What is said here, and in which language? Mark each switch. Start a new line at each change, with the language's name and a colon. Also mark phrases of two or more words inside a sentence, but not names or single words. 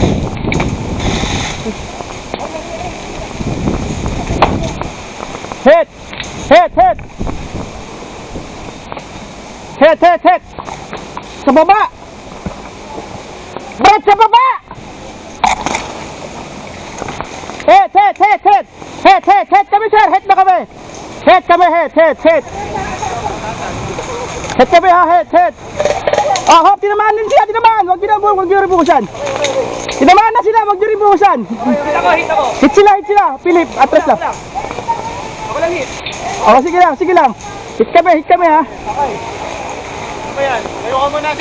English: Hit! Hit! Hit! Hit! Hit! Hit!
Filipino: Sa baba! Brad, sa baba!
English: Hit! Hit! Hit! Hit! Hit! Hit! Hit kami sir! Hit
Filipino: na kami!
English: Hit kami! Hit! Hit! Hit! Hit
Filipino: kami ha!
English: Hit! Hit!
Filipino: Oh, hop, tinamaan din siya, tinamaan. Huwag niyo ribukusan. Tinamaan na sila, huwag niyo ribukusan. Hit ako. Hit sila. Philip, atras lang. Ako lang hit. Oh, sige lang. Hit kami ha. Ano ba yan? Ayoko muna sir.